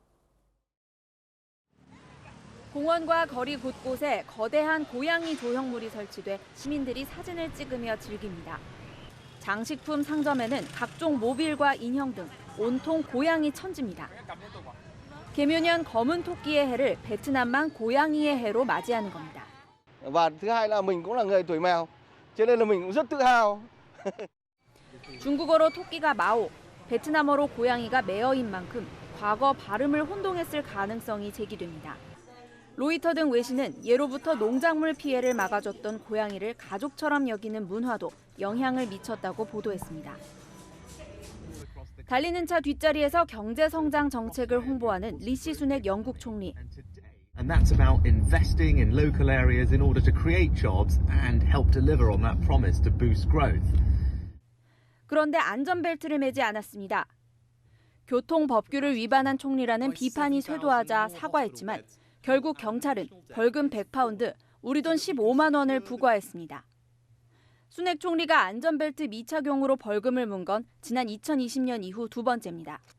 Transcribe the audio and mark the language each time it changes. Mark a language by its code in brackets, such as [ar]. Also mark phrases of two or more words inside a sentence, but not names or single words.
[ko] 공원과 거리 곳곳에 거대한 고양이 조형물이 설치돼 시민들이 사진을 찍으며 즐깁니다. 장식품 상점에는 각종 모빌과 인형 등 온통 고양이 천지입니다. 개묘년 검은 토끼의 해를 베트남만 고양이의 해로 맞이하는 겁니다. [vi] Và thứ hai là mình cũng là người tuổi mèo, cho nên là mình cũng rất tự hào. [ko] 중국어로 토끼가 마오, 베트남어로 고양이가 메어인 만큼 과거 발음을 혼동했을 가능성이 제기됩니다. 로이터 등 외신은 예로부터 농작물 피해를 막아줬던 고양이를 가족처럼 여기는 문화도 영향을 미쳤다고 보도했습니다. 달리는 차 뒷자리에서 경제 성장 정책을 홍보하는 리시 수넥 영국 총리. [en] And that's about investing in local areas in order to create jobs and help deliver on that promise to boost growth. [ko] 그런데 안전벨트를 매지 않았습니다. 교통법규를 위반한 총리라는 비판이 쇄도하자 사과했지만 결국 경찰은 벌금 100파운드, 우리 돈 15만 원을 부과했습니다. 수넥 총리가 안전벨트 미착용으로 벌금을 문 건 지난 2020년 이후 두 번째입니다.